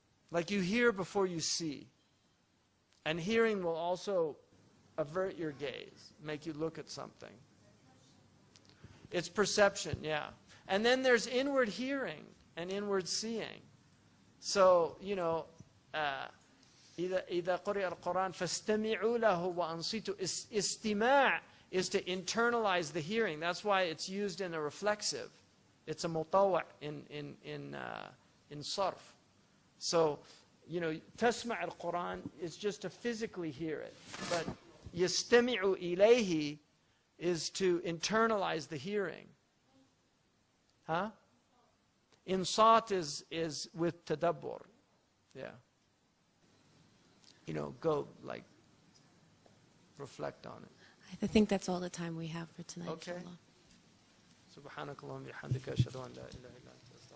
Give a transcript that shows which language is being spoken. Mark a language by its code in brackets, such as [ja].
[en] Like you hear before you see. And hearing will also avert your gaze, make you look at something. It's perception, yeah. And then there's inward hearing and inward seeing. So, you know, [ar] إِذَا قُرِئَ الْقُرْآنِ فَاسْتَمِعُوا لَهُ وَأَنصِتُوا. [en] Istima' is to internalize the hearing. That's why it's used in a reflexive. It's a mutawa' in sarf. So, you know, tasma' al-Quran is just to physically hear it. But yastami'u ilayhi is to internalize the hearing. Huh? Insat is with tadabbur. Yeah. Go, like, reflect on it. I think that's all the time we have for tonight. Okay. inshallah. [ar] سبحانك اللهم وبحمدك أشهد أن لا إله إلا أنت